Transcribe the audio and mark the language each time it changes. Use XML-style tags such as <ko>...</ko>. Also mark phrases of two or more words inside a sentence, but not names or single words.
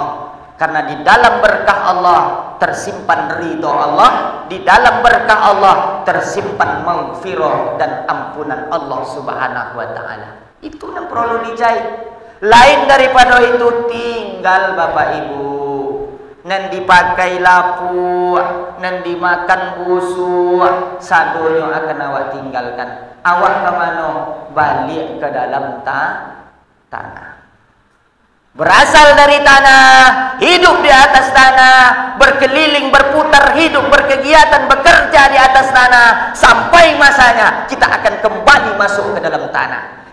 <id>Karena di dalam berkah Allah tersimpan ridho Allah, di dalam berkah Allah tersimpan maghfirah dan ampunan Allah</id> <ar>سبحانه وتعالى.</ar> <id>Itu yang perlu dicai. Lain daripada itu tinggal Bapak Ibu.</id> <min>Nan dipakai lapu, nan dimakan busuk, sadonyo akan awak tinggalkan. Awak ke mana? Balik ke dalam tanah.</min> <id>Berasal dari tanah, hidup di atas tanah, berkeliling, berputar hidup, berkegiatan, bekerja di atas tanah, sampai masanya kita akan kembali masuk ke dalam tanah.</id>